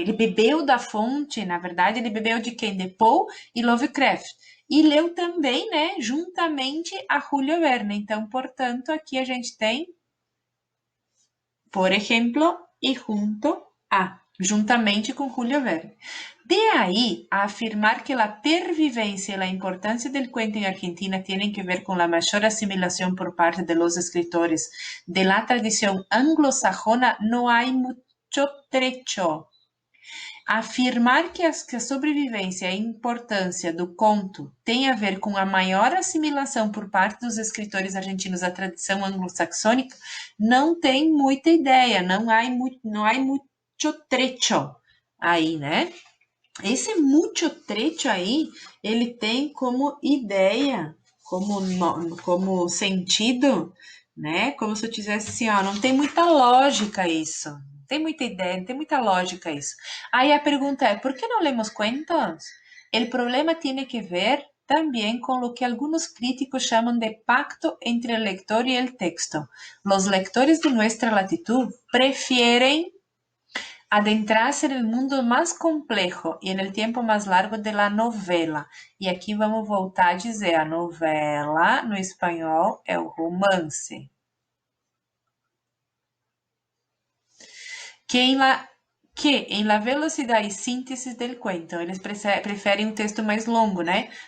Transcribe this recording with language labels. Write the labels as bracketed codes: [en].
[pt] Ele bebeu da fonte, na verdade, ele bebeu de quem? De Poe e Lovecraft. E leu também, né, juntamente a Julio Verne. Então, portanto, aqui a gente tem, por exemplo, e junto a, juntamente com Julio Verne. [es] De ahí a afirmar que la pervivencia y la importancia del cuento en Argentina tienen que ver con la mayor asimilación por parte de los escritores de la tradición anglosajona, no hay mucho trecho. [pt] Afirmar que a sobrevivência e a importância do conto tem a ver com a maior assimilação por parte dos escritores argentinos da tradição anglo-saxônica não tem muita ideia, não há muito trecho aí, né? Esse muito trecho aí, ele tem como ideia, como sentido, né? Como se eu tivesse assim, ó, não tem muita lógica isso. Não tem muita ideia, não tem muita lógica isso. Aí a pergunta é, por que não lemos cuentos? [es] El problema tiene que ver también con lo que algunos críticos llaman de pacto entre el lector y el texto. Los lectores de nuestra latitud prefieren adentrarse en el mundo más complejo y en el tiempo más largo de la novela. [pt] E aqui vamos voltar a dizer, a novela no espanhol é o romance. Que em la velocidade e síntese del cuento, eles preferem um texto mais longo, né?